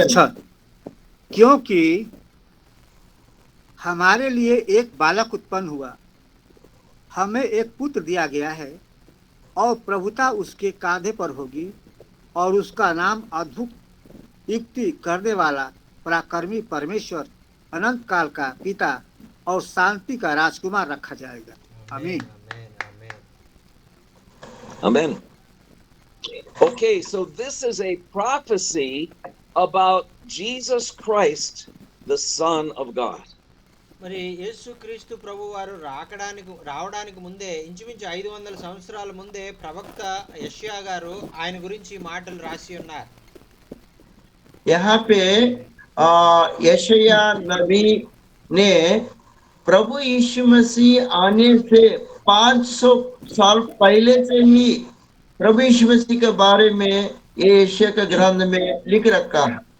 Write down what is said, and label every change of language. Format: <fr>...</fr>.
<hi>अच्छा, क्योंकि हमारे लिए एक बालक उत्पन्न हुआ, हमें एक पुत्र दिया गया है और प्रभुता उसके कांधे पर होगी और उसका नाम अद्भुत, युक्ति करने वाला, पराक्रमी परमेश्वर, अनंत काल का पिता और शांति का राजकुमार रखा जाएगा। आमीन।</hi> <te>ఆమేన్, ఆమేన్.</te> <en>Amen. Okay, so this is a prophecy about Jesus Christ, the Son of God.</en> <te>మరి యేసుక్రీస్తు ప్రభు వారు రావడానికి ముందే ఇంచుమించు 500 సంవత్సరాల ముందే ప్రవక్త యెషయా గారు ఆయన గురించి ఈ మాటలు రాసి ఉన్నారు.</te> <hi>यहाँ पे यशायाह नबी ने प्रभु यीशु मसीह आने से 500 साल पहले से ही प्रभु यीशु मसीह के बारे में ये यशायाह के ग्रंथ में लिख रखा है।</hi>